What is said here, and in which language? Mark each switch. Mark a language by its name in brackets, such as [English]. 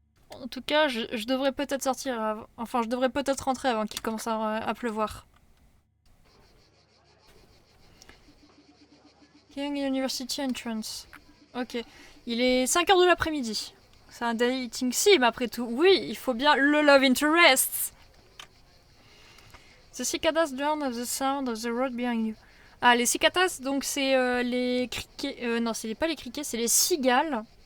[French] En tout cas, je devrais peut-être sortir enfin, je devrais peut-être rentrer avant qu'il commence à pleuvoir. Young University Entrance. Ok. Il est 5h de l'après-midi. C'est un dating sim après tout. Oui, il faut bien le love interest. [English] The cicadas drown of the sound of the road behind you. [French] Ah, les cicadas, donc c'est les criquets... non, c'est pas les criquets, c'est les cigales.